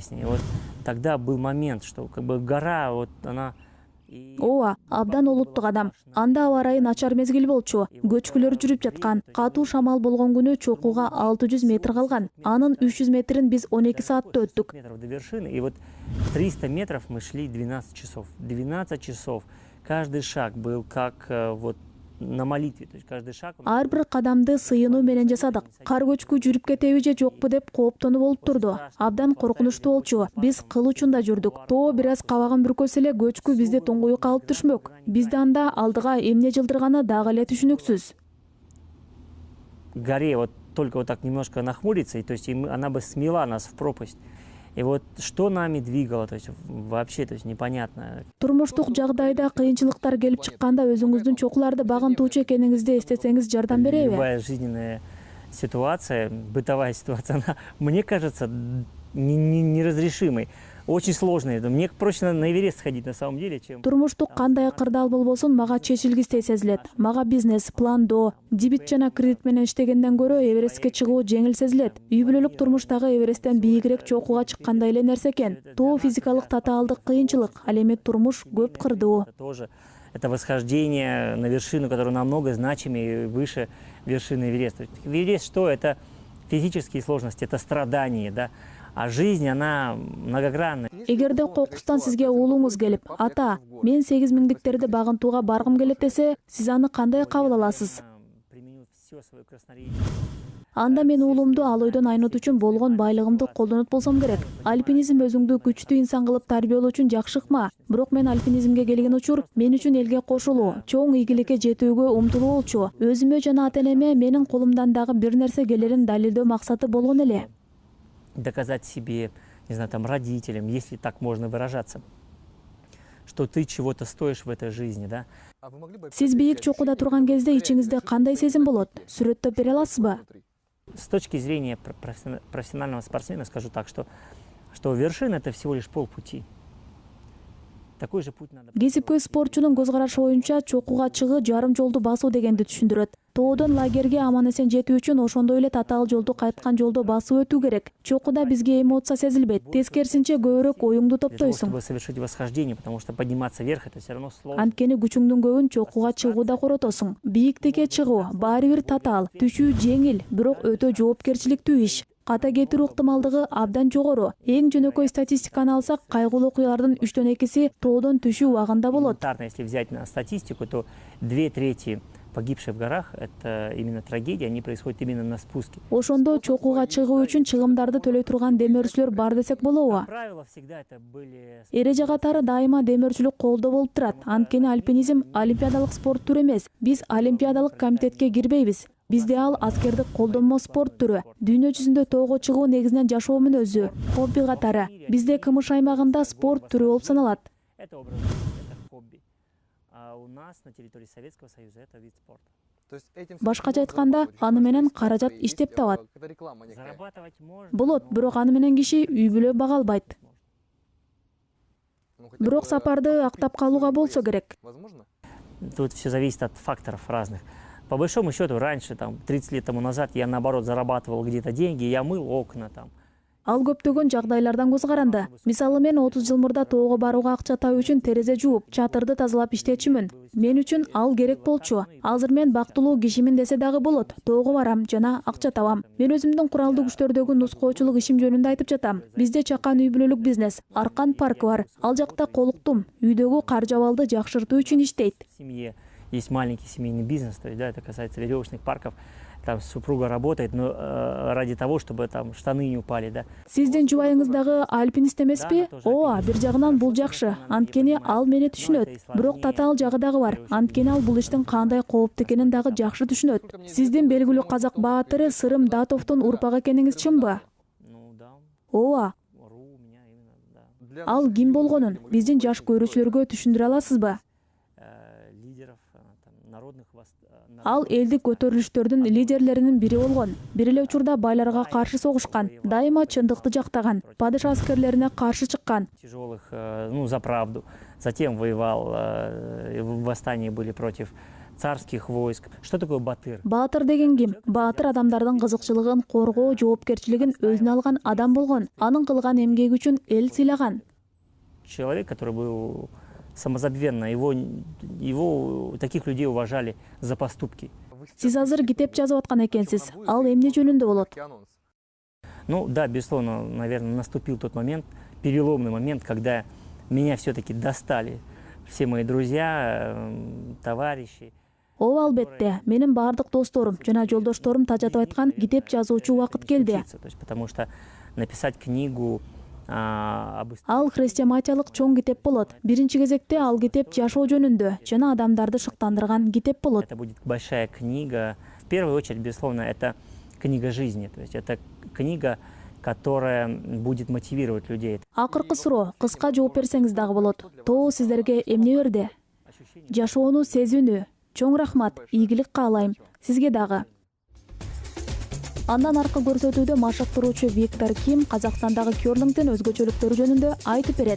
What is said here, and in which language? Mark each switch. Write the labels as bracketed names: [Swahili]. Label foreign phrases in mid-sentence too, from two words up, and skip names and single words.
[Russian] И вот тогда был момент, что как бы гора, вот она... [Kyrgyz] Ооба, абдан олуттук адам. Анда аба ырайы начар мезгил болчу. Көчкүлөр жүрүп жаткан. Катуу шамал болгон күнү чокуга 600 метр калган. Анын 300 метрин биз 12 саатта өттүк. [Russian] До вершины, и вот 300 метров мы шли 12 часов. 12 часов. Каждый шаг был как вот на молитве, то есть каждый шаг. [Kyrgyz] Ар бир кадамды сыйынуу менен жасадык. Кар көчкү жүрүп кетеби же жокпу деп кооптонуп болуп турду. Абдан коркунучтуу болчу. Биз кыл учунда жүрдүк. Тоо бир аз кабагын бүркөсө эле көчкү бизди туңгуюкка алып түшмөк. Бизди анда алдыга эмне жылдырганы дагы эле түшүнүксүз. [Russian] Горе вот только вот так немножко нахмуриться, и то есть она бы смела нас в пропасть. И вот что нами двигало, то есть вообще, то есть непонятно. [Kyrgyz] Турмуштук жагдайда кыйынчылыктар келип чыкканда өзүңүздүн чокуларды багынтуучу экениңизди эстесеңиз жардам береби? [Russian] Любая жизненная ситуация, бытовая ситуация, она, мне кажется, неразрешимой. Очень сложный. Мне проще на Эверест сходить на самом деле, чем... [Kyrgyz] Турмуштук кандай кырдаал болбосун мага чечилгистей сезилет. Мага бизнес, пландоо, дебит жана кредит менен иштегенден көрө Эверестке чыгуу жеңил сезилет. Үй бүлөлүк турмуштагы Эвересттен бийигирээк чокуга чыккандай эле нерсе экен. Тоо физикалык татаалдык кыйынчылык, ал эми турмуш көп кырдуу. [Russian] Это восхождение на вершину, которая намного значимее и выше вершины Эвереста. Эверест что? Это физические сложности, это страдания, да? А жизнь, она многогранна. [Kyrgyz] Эгерде кокустан сизге уулуңуз келип, ата, мен 8 миңдиктерди багынтууга баргым келет десе, сиз аны кандай кабыл аласыз? Анда мен уулумду ал ойдон айнот үчүн болгон байлыгымды колдонот болсом керек. Альпинизм өзүңдү күчтүү инсан кылып тарбиялоо үчүн жакшы ыкма. Бирок мен альпинизмге келген учур мен үчүн элге кошулуу, чоң ийгиликке жетүүгө умтулуу болчу. Өзүмө жана ата-энеме менин колумдан дагы бир нерсе келерин далилдөө максаты болгон эле. [Russian] Доказать себе, не знаю, там, родителям, если так можно выражаться, что ты чего-то стоишь в этой жизни, да? [Kyrgyz] Сиз бийик чокуда турган кезде ичиңизде кандай сезим болот? Сүрөттөп бере аласызбы? [Russian] С точки зрения профессионального спортсмена скажу так, что вершина это всего лишь полпути. Такой же путь надо. [Kyrgyz] Кесипкөй спортчунун көз карашы боюнча чокуга чыгуу жарым жолду басуу дегенди түшүндүрөт. Тоодон лагерге аман-эсен жетүү үчүн ошондой эле татаал жолду кайткан жолдо басып өтүү керек. Чокуда бизге эмоция сезилбейт. Тескерисинче көбүрөөк оюңду топтойсуң. [Russian] Чтобы совершить восхождение, потому что подниматься вверх это все равно сложно. [Kyrgyz] Анткени күчүңдүн көбүн чокуга чыгууда коротосуң. Бийиктикке чыгуу баары бир татаал, түшүү жеңил, бирок өтө жоопкерчиликтүү иш. Ката кетирүү ыктымалдыгы абдан жогору. Эң жөнөкөй статистиканы алсак, кайгылуу окуялардын 3төн 2 тоодон түшүү убагында болот. [Russian] Если взять на статистику, то 2/3 погибших в горах это именно трагедия, они происходят именно на спуске. [Kyrgyz] Ошондо чокуга чыгуу үчүн чыгымдарды төлөй турган демөөрчүлөр бар десек болобу? [Russian] Правила всегда это были. [Kyrgyz] Эреже катары дайыма демөөрчүлүк колдо болуп турат. Анткени альпинизм олимпиадалык спорт түрү эмес. Биз олимпиадалык комитетке кирбейбиз. Бизде ал аскердик колдонмо спорт түрү. Дүйнө жүзүндө тоого чыгуу негизинен жашоо мүнөзү, хобби катары. Бизде КМШ аймагында спорт түрү болуп саналат. [Russian] Это образ жизни, это хобби. А у нас на территории Советского Союза это вид спорта. [Kyrgyz] Башкача айтканда, аны менен каражат иштеп табат. [Russian] Зарабатывать можно. [Kyrgyz] Болот, бирок аны менен киши үй бүлө бага албайт. Бирок сапарды актап калууга болсо керек. [Russian] Тут все зависит от факторов разных. По большому счету, раньше, там, 30 лет тому назад, я, наоборот, зарабатывал где-то деньги, я мыл окна, там. [Kyrgyz] Ал көптөгөн жагдайлардан көз каранды. Мисалы мен 30 жыл мурда тоого барууга акча табуу үчүн терезе жууп, чатырды тазалап иштечүмүн. Мен үчүн ал керек болчу. Азыр мен бактылуу кишимин десе дагы болот. Тоого барам жана акча табам. Мен өзүмдүн куралдуу күчтөрдөгү нускоочулук ишим жөнүндө айтып жатам. Бизде чакан үй бүлөлүк бизнес, Аркан паркы бар. Ал жакта колуктум. Үйдөгү кар жабалды жакшыртуу үчүн иштейт. [Russian] В семье есть маленький семейный бизнес, то есть, да, это касается веревочных парков. Там супруга работает, но ради того, чтобы там штаны не упали, да. [Kyrgyz] Сиздин жубайыңыз дагы альпинист эмеспи? Ооба, бир жагынан бул жакшы. Анткени ал мени түшүнөт. Бирок татаал жагы дагы бар. Анткени ал бул иштин кандай кооптуу экенин дагы жакшы түшүнөт. Сиздин белгилүү казак баатыры Сырым Датовдун урпагы экениңиз чынбы? Ооба. Ал ким болгонун биздин жаш көрүүчүлөргө түшүндүрө аласызбы? Ал элдик көтөрүлүштөрдүн лидерлеринин бири болгон. Бир эле учурда байларга каршы согушкан, дайыма чындыкты жактаган, падыша аскерлерине каршы чыккан. [Russian] Тяжелых, за правду. Затем воевал, в восстании были против царских войск. Что такое батыр? [Kyrgyz] Баатыр деген ким? Баатыр адамдардын кызыкчылыгын коргоо, жоопкерчилигин өзүнө алган адам болгон. Анын кылган эмгеги үчүн эл сыйлаган. [Russian] Человек, который был самозабвенно, его таких людей уважали за поступки. [Kyrgyz] Сиз азыр китеп жазып аткан экенсиз. Ал эмне жөнүндө болот? [Russian] Ну да, безусловно, наверное, наступил тот момент, переломный момент, когда меня все-таки достали все мои друзья, товарищи. [Kyrgyz] Ооба, албетте, менин бардык досторум жана жолдошторум тажатып айткан китеп жазуучу убакыт келди. [Russian] Потому что написать книгу [Kyrgyz] Ал хрестияматиялык чоң китеп болот. Биринчи кезекте ал китеп жашоо жөнүндө жана адамдарды шыктандырган китеп болот. [Russian] Это будет большая книга. В первую очередь, безусловно, это книга жизни. То есть это книга, которая будет мотивировать людей. [Kyrgyz] Акыркы суроо, кыска жооп берсеңиз дагы болот. Тоо сиздерге эмне берди? Жашоону сезүүнү. Чоң рахмат, ийгилик каалайм. Сизге дагы. Андан аркы көрсөтүүдө машыктыруучу Виктор Ким Казакстандагы кёрлингдин өзгөчөлүктөрү жөнүндө айтып берет.